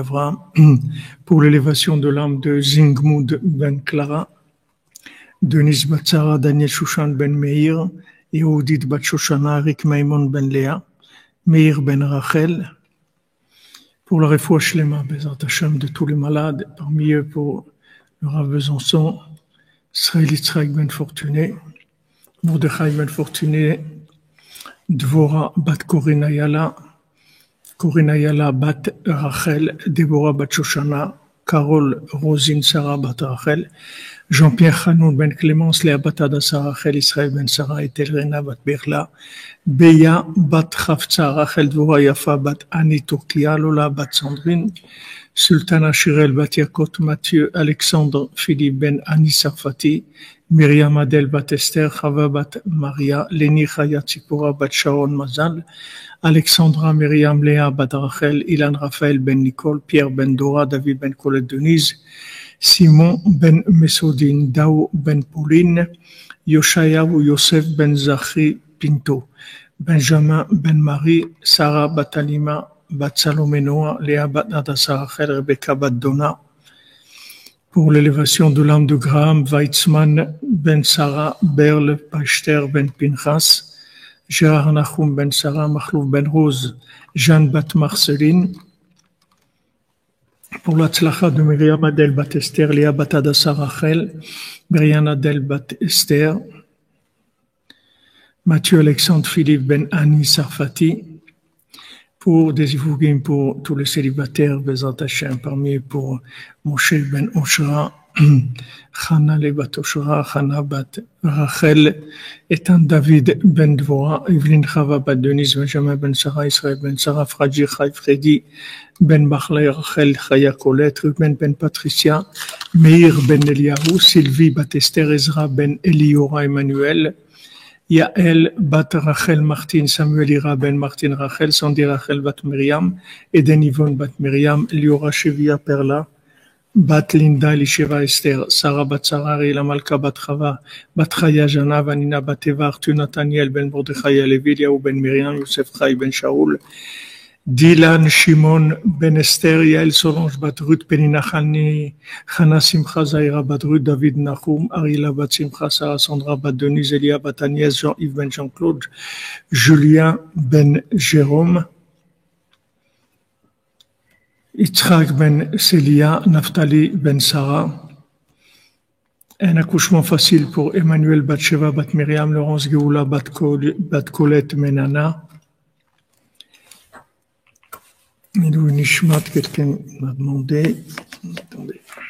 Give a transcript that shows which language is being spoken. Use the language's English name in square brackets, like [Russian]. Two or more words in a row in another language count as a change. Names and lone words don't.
[French] Avraham, pour l'élévation de l'âme de Zingmund ben Clara, Denis Batsara, Daniel Shushan ben Meir, Yehudit bat Shoshana, Rick Maimon ben Léa, Meir ben Rachel, pour la [Hebrew] רפואה שלמה, בעזרת השם, [French] de tous les malades, parmi eux pour le Rav Besançon, Israël Yitzhak ben Fortuné, Mordechai ben Fortuné, Dvora bat Korinayala bat Rachel, Déborah bat Shoshana, Carole Rosine Sarah bat Rachel, Jean-Pierre Hanoun ben Clémence, Léa bat Adassa Rachel, Israël ben Sarah et Elrena bat Berla, Beya bat Chavtza Rachel, Dvora Yafa bat Annie Turkia, Lola bat Sandrine, Sultana Shirel bat Yakot Mathieu, Alexandre Philippe ben Annie Sarfati, Myriam Adel bat Esther, Chava bat Maria, Léni Chaya Tzipora bat Sharon Mazal, Alexandra Myriam Léa bat Rachel, Ilan Raphaël ben Nicole, Pierre ben Dora, David ben Colette Denise, Simon ben Mesodine, Dao ben Pauline, Yoshayahu Yosef ben Zachri Pinto, Benjamin ben Marie, Sarah bat Alima, bat Salomé Noah, Léa bat Adassa Rachel, Rebecca bat Donna, pour l'élévation de l'âme de Graham, Weizmann ben Sarah, Berle, Pachter ben Pinchas, Gérard Nachum ben Sarah, Machlouf ben Rose, Jeanne bat Marceline, pour la tzlacha de Myriam Adel bat Esther, Léa bat Adassa Rachel, Myriam Adel bat Esther, Mathieu Alexandre Philippe ben Annie Sarfati, pour des Ivougim, pour tous les célibataires, [Hebrew] בעזרת השם, [French] parmi eux pour Moshe ben Oshra, Chana le bat Oshra, Chana bat Rachel, Etan David ben Dvora, Evelyn Chava bat Denis, Benjamin ben Sarah, Israël ben Sarah, Fradji Chai Freddy, Ben Bachlay, Rachel, Chaya Colette, Ruben ben Patricia, Meir ben Eliyahu, Sylvie bat Esther, Ezra ben Eliora Emmanuel, Yael bat Rachel Martin, Samuel Ira ben Martin Rachel, Sandy Rachel bat Myriam, Eden Yvonne bat Myriam, Liora Shevia Perla, bat Linda Elisheva Esther, Sarah bat Sarah, Rila Malka bat Chava, bat Chaya Jana, Vanina bat Eva, Arthur Nathaniel ben Mordechai Levi, Yahu ben Myriam, Youssef Chai ben Shaul, Dylan Shimon ben Esther, Yael Solange bat Ruth, Penina Chani, Chana Simcha Zaira bat Ruth, David Nachum, Arila bat Simcha, Sarah Sandra bat Denise, Elia bat Agnès, Jean-Yves ben Jean-Claude, Julien ben Jérôme, Yitzhak ben Célia, Naftali ben Sarah. Un accouchement facile pour Emmanuel bat Sheva bat Myriam, Laurence Geoula bat Colette Menana. Milou Nishmat, quelqu'un m'a demandé. Attendez.